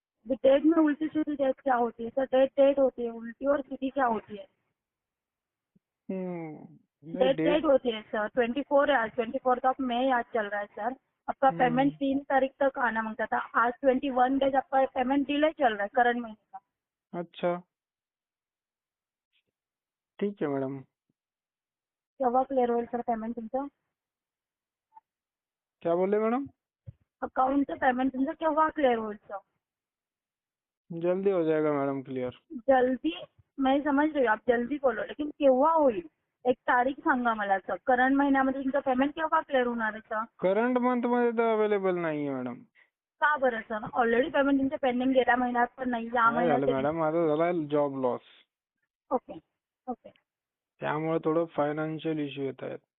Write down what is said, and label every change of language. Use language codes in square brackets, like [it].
[hi] Date में उल्टी सीधी date क्या होती है सर? डेट डेट होती है, उल्टी और सीधी क्या होती है? नहीं [en] Date date. [hi] डेट होती है सर. 24 है आज, 24 ऑफ मई आज चल रहा है सर. आपका पेमेंट हम्म 3 तारीख तक आना मांगता था, आज 21 डेज आपका पेमेंट डिले चल रहा है करंट महीने का. अच्छा, ठीक है मैडम। [mr] केव्हा क्लिअर होईल सर पेमेंट तुमचं? [hi] क्या बोले मैडम? [mr] अकाउंटचं पेमेंट तुमचं केव्हा क्लिअर होईल सर? [hi] जल्दी हो जाएगा मैडम क्लियर। जल्दी, मैं समझ रही हूँ आप जल्दी बोलो, लेकिन [mr] केव्हा होईल? एक तारीख सांगा मला सर. करंट महिन्यामध्ये तुमचं पेमेंट केव्हा क्लिअर होणार आहे सर? करंट मंथ मध्ये तो अवेलेबल नाही आहे मॅडम. का बरं सर? ऑलरेडी पेमेंट तुमचे पेंडिंग गेल्या महिन्यात पण नाही, या काय महिन्यात झालं नाही. मॅडम, माझा झाला जॉब लॉस, [en] Okay okay. [mr] त्यामुळे थोडं फायनान्शियल इश्यू येत आहेत.